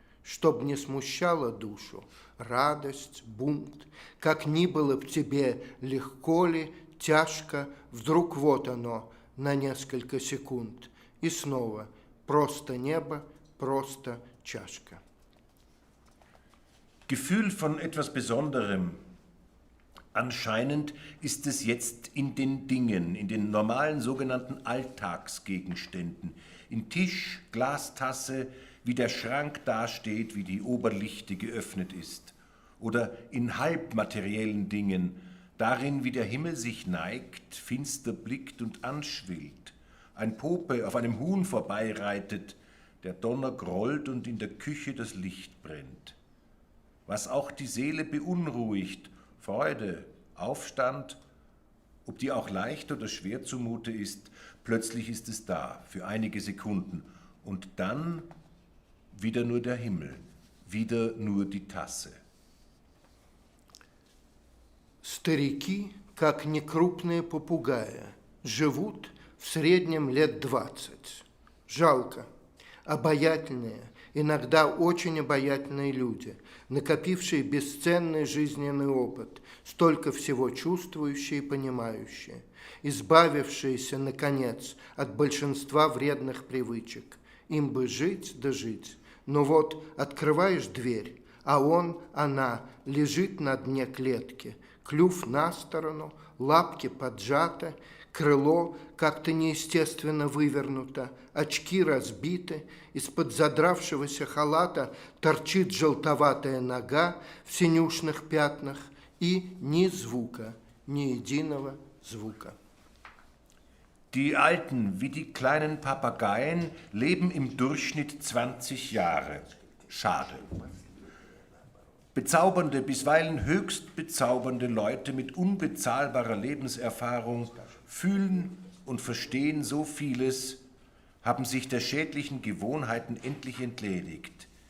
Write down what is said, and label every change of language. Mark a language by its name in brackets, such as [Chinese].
[Russian] Чтоб не смущало душу радость, бунт, как ни было б тебе легко ли, тяжко, вдруг вот оно на несколько секунд, и снова просто небо, просто чашка. [German] Gefühl von etwas Besonderem. Anscheinend ist es jetzt in den Dingen, in den normalen sogenannten Alltagsgegenständen, in Tisch, Glastasse, wie der Schrank dasteht, wie die Oberlichte geöffnet ist, oder in halbmateriellen Dingen, darin, wie der Himmel sich neigt, finster blickt und anschwillt, ein Pope auf einem Huhn vorbeireitet, der Donner grollt und in der Küche das Licht brennt. Was auch die Seele beunruhigt, Freude, Aufstand, ob die auch leicht oder schwer zumute ist, plötzlich ist es da, für einige Sekunden, und dann wieder nur der Himmel, wieder nur die Tasse. [Russian] Старики, как некрупные попугаи, живут в среднем лет 20. Жалко. Обаятельные, иногда очень обаятельные люди, накопившие бесценный жизненный опыт, столько всего чувствующие и понимающие, избавившиеся, наконец, от большинства вредных привычек. Им бы жить да жить. Но вот открываешь дверь, а он, она лежит на дне клетки, клюв на сторону, лапки поджаты, крыло как-то неестественно вывернуто, очки разбиты, из-под задравшегося халата торчит желтоватая нога в синюшных пятнах и ни звука, ни единого звука. [German] Die Alten, wie die kleinen Papageien, leben im Durchschnitt 20 Jahre. Schade. Bezaubernde, bisweilen höchst bezaubernde Leute mit unbezahlbarer Lebenserfahrung fühlen und verstehen so vieles, haben sich der schädlichen Gewohnheiten endlich entledigt.